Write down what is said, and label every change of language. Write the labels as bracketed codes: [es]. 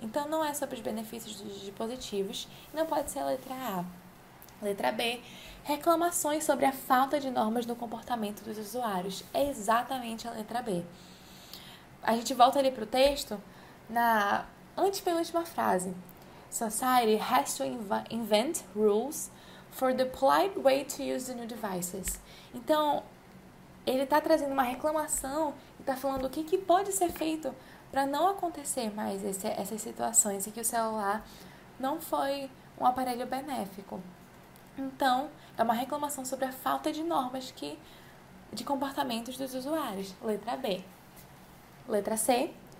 [pt] Então, não é sobre os benefícios dos dispositivos, não pode ser a letra A. Letra B, reclamações sobre a falta de normas no comportamento dos usuários. É exatamente a letra B. A gente volta ali para o texto na antepenúltima frase. [en] Society has to invent rules for the polite way to use the new devices. [pt] Então, ele está trazendo uma reclamação e está falando o que pode ser feito para não acontecer mais essas situações em que o celular não foi um aparelho benéfico. Então, é uma reclamação sobre a falta de normas de comportamentos dos usuários. Letra B. Letra C.